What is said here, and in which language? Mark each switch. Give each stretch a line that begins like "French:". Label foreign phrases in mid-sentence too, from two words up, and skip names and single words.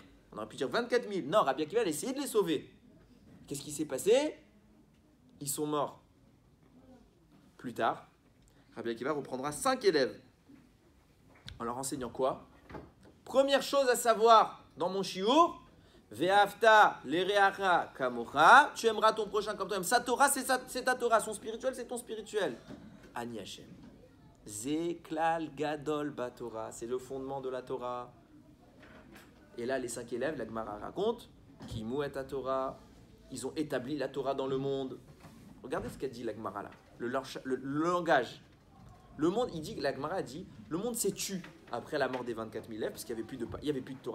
French: On aurait pu dire 24 000. Non, Rabbi Akiva a essayé de les sauver. Qu'est-ce qui s'est passé? Ils sont morts. Plus tard, Rabbi Akiva reprendra 5 élèves. En leur enseignant quoi? Première chose à savoir dans mon shiur,
Hebrew: ואהבת לרעך כמוך,
French: tu aimeras ton prochain comme toi-même. Sa Torah, c'est ta Torah. Son spirituel, c'est ton spirituel.
Hebrew: אני השם. זה כלל גדול בתורה,
French: c'est le fondement de la Torah. Et là, les 5 élèves, la Gemara raconte, qui mouet ta Torah, ils ont établi la Torah dans le monde. Regardez ce qu'a dit la Gemara là, le langage. Le monde, il dit, la Gemara dit, le monde s'est tu après la mort des 24 000 élèves, parce qu'il n'y avait plus de Torah.